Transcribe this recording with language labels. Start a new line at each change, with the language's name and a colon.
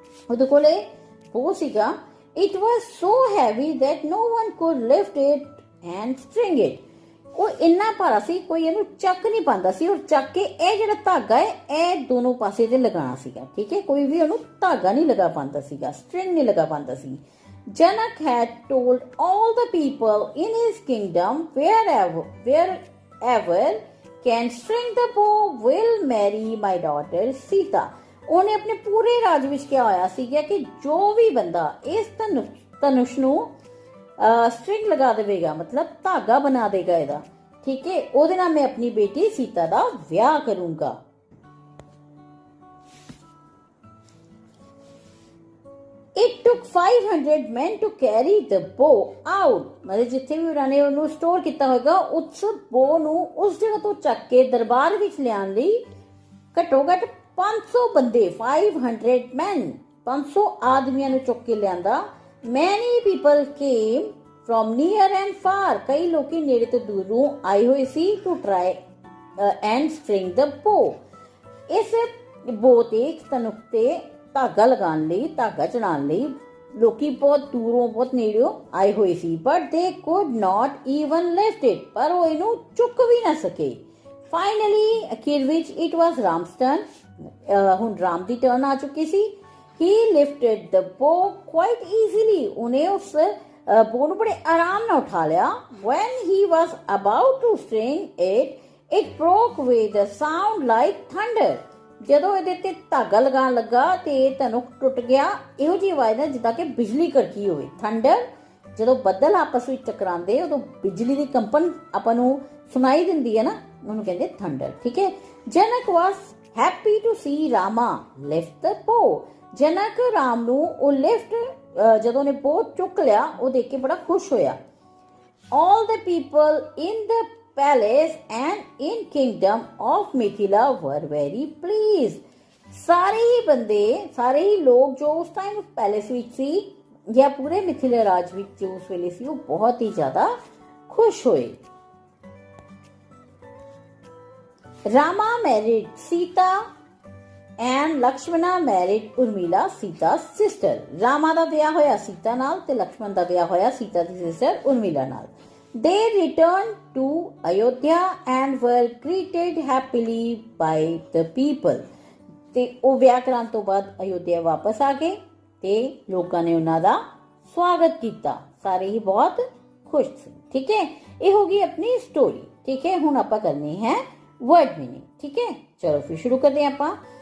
Punjabi: ਉਹਦੇ ਕੋਲ ਇਹ ਬੋ ਸੀਗਾ।
English: It was so heavy that no one could lift it and string it.
Punjabi: ਉਹ ਇੰਨਾ ਭਾਰਾ ਸੀ, ਕੋਈ ਇਹਨੂੰ ਚੱਕ ਨਹੀਂ ਪਾਉਂਦਾ ਸੀ, ਔਰ ਚੱਕ ਕੇ ਇਹ ਜਿਹੜਾ ਧਾਗਾ ਹੈ ਇਹ ਦੋਨੋਂ ਪਾਸੇ ਤੇ ਲਗਾਉਣਾ ਸੀਗਾ, ਠੀਕ ਹੈ। ਕੋਈ ਵੀ ਉਹਨੂੰ ਧਾਗਾ ਨਹੀਂ ਲਗਾ ਪਾਉਂਦਾ ਸੀਗਾ, ਸਟ੍ਰਿੰਗ ਨਹੀਂ ਲਗਾ ਪਾਉਂਦਾ ਸੀ।
English: Janak had told all the people in his kingdom, wherever can string the bow will marry my daughter Sita.
Punjabi: ਉਹਨੇ ਆਪਣੇ ਪੂਰੇ ਰਾਜ ਵਿੱਚ ਕਿਹਾ ਹੋਇਆ ਸੀਗਾ ਕਿ ਜੋ ਵੀ ਬੰਦਾ ਇਸ ਧਨੁਸ਼ ਨੂੰ ਸਟ੍ਰਿੰਗ ਲਗਾ ਦੇਵੇਗਾ, ਮਤਲਬ ਧਾਗਾ ਬਣਾ ਦੇਗਾ ਇਹਦਾ, ਠੀਕ ਹੈ, ਉਹਦੇ ਨਾਲ ਮੈਂ ਆਪਣੀ ਬੇਟੀ ਸੀਤਾ ਦਾ ਵਿਆਹ ਕਰੂੰਗਾ।
English: It took 500 men to carry the bow out.
Punjabi: ਮਤਲਬ ਜਿੱਥੇ ਵੀ ਉਹਨਾਂ ਨੇ ਉਹਨੂੰ ਸਟੋਰ ਕੀਤਾ ਹੋਏਗਾ, ਉਸ ਬੋ ਨੂੰ ਉਸ ਜਗ੍ਹਾ ਤੋਂ ਚੱਕ ਕੇ ਦਰਬਾਰ ਵਿੱਚ ਲਿਆਉਣ ਲਈ ਘੱਟੋ ਘੱਟ 500 ਬੰਦੇ,
English: 500 men,
Punjabi: 500 ਆਦਮੀਆਂ ਨੂੰ ਚੁੱਕ ਕੇ ਲਿਆਂਦਾ।
English: Many people came from near and far.
Punjabi: ਕਈ ਲੋਕੀ ਨੇੜੇ ਤੋਂ ਦੂਰੋਂ ਆਏ ਹੋਏ ਸੀ
English: to try and string the bow.
Punjabi: ਇਸ ਬੋ ਤੇ ਧਨੁਖ ਤੇ ਧਾਗਾ ਲਗਾਉਣ ਲਈ, ਧਾਗਾ ਚੜਾਉਣ ਲਈ ਲੋਕੀ ਬਹੁਤ ਦੂਰੋਂ ਬਹੁਤ ਨੇੜਿਓਂ ਆਏ ਹੋਏ ਸੀ।
English: but they could not even lift it,
Punjabi: ਪਰ ਉਹ ਇਹਨੂੰ ਚੁੱਕ ਵੀ ਨਾ ਸਕੇ।
English: finally
Punjabi: ਅਖੀਰ ਵਿੱਚ
English: It was Ram's turn.
Punjabi: ਹੁਣ ਰਾਮ ਦੀ ਟਰਨ ਆ ਚੁੱਕੀ ਸੀ।
English: He lifted the bow quite easily.
Punjabi: ਉਹਨੇ ਉਸ ਬੋ ਨੂੰ ਬੜੇ ਆਰਾਮ ਨਾਲ ਉਠਾ ਲਿਆ।
English: When he was about to string it broke with a sound like thunder.
Punjabi: ਜਦੋਂ ਇਹਦੇ ਤੇ ਧਾਗਾ ਲਗਾਉਣ ਲੱਗਾ ਤੇ ਇਹ ਧਨੁਖ ਟੁੱਟ ਗਿਆ। ਇਹੋ ਜਿਹੀ ਆਵਾਜ਼ ਨਾਲ ਜਿੱਦਾਂ ਕਿ ਬਿਜਲੀ ਕੜਕੀ ਹੋਵੇ। ਥੰਡਰ, ਜਦੋਂ ਬੱਦਲ ਆਪਸ ਵਿੱਚ ਟਕਰਾਉਂਦੇ ਉਦੋਂ ਬਿਜਲੀ ਦੀ ਕੰਪਨ ਆਪਾਂ ਨੂੰ ਸੁਣਾਈ ਦਿੰਦੀ ਹੈ ਨਾ, ਉਹਨੂੰ ਕਹਿੰਦੇ ਥੰਡਰ, ਠੀਕ ਹੈ।
English: Janak was happy to see Rama lift the bow.
Punjabi: ਜਨਕ ਰਾਮ ਨੂੰ ਉਹ ਲਿਫਟ, ਜਦੋਂ ਉਹਨੇ ਬੋ ਚੁੱਕ ਲਿਆ, ਉਹ ਦੇਖ ਕੇ ਬੜਾ ਖੁਸ਼ ਹੋਇਆ।
English: All the people in the palace and in kingdom of Mithila were very pleased.
Punjabi: ਸਾਰੇ ਹੀ ਬੰਦੇ, ਸਾਰੇ ਹੀ ਲੋਕ ਜੋ ਉਸ ਟਾਈਮ ਪੈਲੇਸ ਵਿੱਚ ਸੀ ਜਾਂ ਪੂਰੇ ਮਿਥਿਲਾ ਰਾਜ ਵਿੱਚ ਜੋ ਉਸ ਵੇਲੇ ਸੀ, ਉਹ ਬਹੁਤ ਹੀ ਜ਼ਿਆਦਾ ਖੁਸ਼ ਹੋਏ।
English: Rama married Sita and Lakshmana married Urmila Sita's sister।
Punjabi: Rama ਦਾ ਵਿਆਹ ਹੋਇਆ ਸੀਤਾ ਨਾਲ ਤੇ ਲਕਸ਼ਮਣ ਦਾ ਵਿਆਹ ਹੋਇਆ ਸੀਤਾ ਦੀ ਸਿਸਟਰ ਉਰਮਿਲਾ ਨਾਲ।
English: They returned to Ayodhya and were greeted happily by the people।
Punjabi: ਤੇ ਉਹ ਵਿਆਹ ਕਰਾਉਣ ਤੋਂ ਬਾਅਦ ਅਯੋਧਿਆ ਵਾਪਸ ਆ ਗਏ ਤੇ ਲੋਕਾਂ ਨੇ ਉਹਨਾਂ ਦਾ ਸਵਾਗਤ ਕੀਤਾ। ਸਾਰੇ ਹੀ ਬਹੁਤ ਖੁਸ਼ ਸੀ। ਠੀਕ ਹੈ, ਇਹ ਹੋ ਗਈ ਆਪਣੀ ਸਟੋਰੀ। ਠੀਕ ਹੈ, ਹੁਣ ਆਪਾਂ ਕਰਨੀ ਹੈ
English: Word meaning.
Punjabi: ਠੀਕ ਹੈ, ਚਲੋ ਫਿਰ ਸ਼ੁਰੂ ਕਰਦੇ ਹਾਂ ਆਪਾਂ।